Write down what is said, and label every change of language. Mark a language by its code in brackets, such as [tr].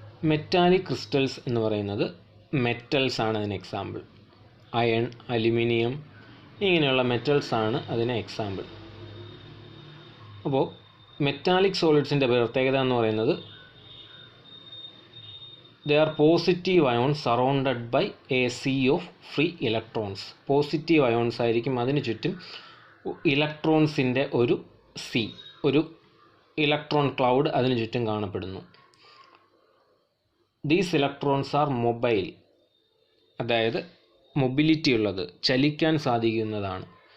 [ml] Metallic crystals എന്ന് പറയുന്നത് metals ആണ് അതിന് എക്സാമ്പിൾ. അയൺ, അലുമിനിയം ഇങ്ങനെയുള്ള മെറ്റൽസ് ആണ് അതിന് എക്സാമ്പിൾ. അപ്പോൾ മെറ്റാലിക് സോളിഡ്സിൻ്റെ പ്രത്യേകത എന്ന് പറയുന്നത് [en] they are positive ions surrounded by a sea of free electrons. [ml] Positive ions ആയിരിക്കും, അതിന് ചുറ്റും ഇലക്ട്രോൺസിൻ്റെ ഒരു സീ, ഒരു ഇലക്ട്രോൺ ക്ലൗഡ് അതിന് ചുറ്റും കാണപ്പെടുന്നു. [en] these electrons are mobile, [ml] അതായത് മൊബിലിറ്റി ഉള്ളത്, ചലിക്കാൻ സാധിക്കുന്നതാണ്.